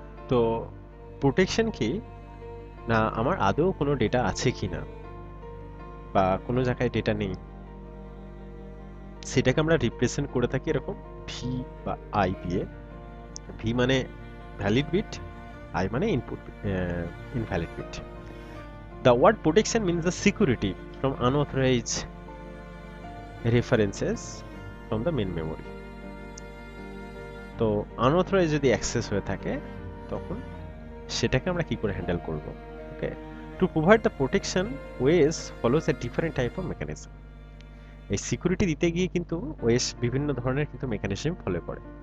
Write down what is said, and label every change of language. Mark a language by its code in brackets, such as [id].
[bn] তো প্রোটেকশন কি না, আমার আদৌ কোনো ডেটা আছে কিনা বা কোনো জায়গায় ডেটা নেই, সেটাকে আমরা রিপ্রেজেন্ট করে থাকি এরকম ভি বা আই দিয়ে। ভি মানে ভ্যালিড বিট, আই মানে input invalid bit. [en] The word protection means the security from unauthorized references from the main memory. [bn] তো আনঅথরাইজ যদি অ্যাক্সেস হয়ে থাকে তখন সেটাকে আমরা কি করে হ্যান্ডেল করব। [en] Okay, to provide the protection ways follows a different type of mechanism. [bn] এই সিকিউরিটি দিতে গিয়ে কিন্তু ওয়েস বিভিন্ন ধরনের কিন্তু মেকানিজম ফলো করে।